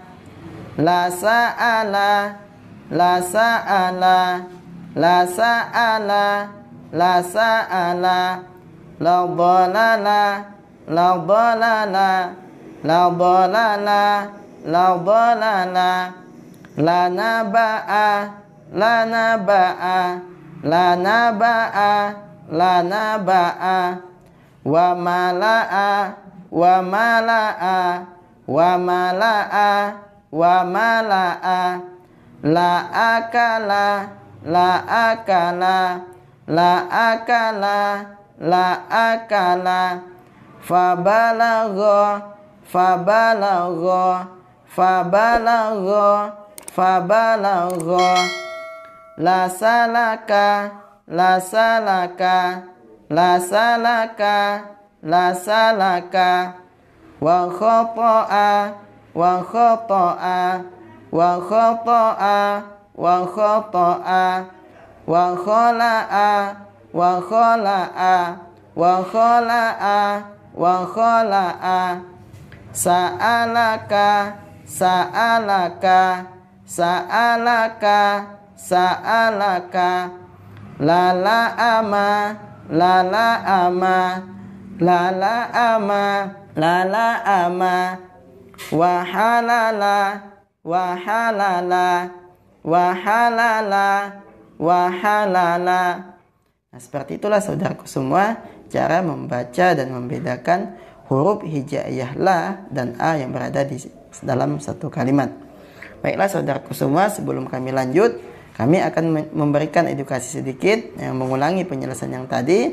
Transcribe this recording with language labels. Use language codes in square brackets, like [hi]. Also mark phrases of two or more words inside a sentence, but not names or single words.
[ar] لا سأل، لا سأل، لا سأل، لا سأل. لا ذلل، لا ذلل، لا ذلل، لا ذلل. لا نبأ، لا نبأ، لا نبأ، لا نبأ. وملأ، وملأ، وملأ، وملأ. لا أكل، لا أكل، لا أكل، لا أكل. فبلغ، فبلغ، فبلغ، فبلغ. لا سلك، لا سلك، لا سلك، لا سلك. وخطأ، وخطأ، وخطأ، وخطأ. وخلع، وخلع، وخلع، وخلع. سألك، سألك، سألك، سألك. لا لأم، لا لأم، لا لأم، لا لأم. وهلل، وهلل، وهلل، وهلل. [id] Nah, seperti itulah saudaraku semua cara membaca dan membedakan huruf hijaiyah la dan a yang berada di dalam satu kalimat. Baiklah saudaraku semua, sebelum kami lanjut, kami akan memberikan edukasi sedikit yang mengulangi penjelasan yang tadi.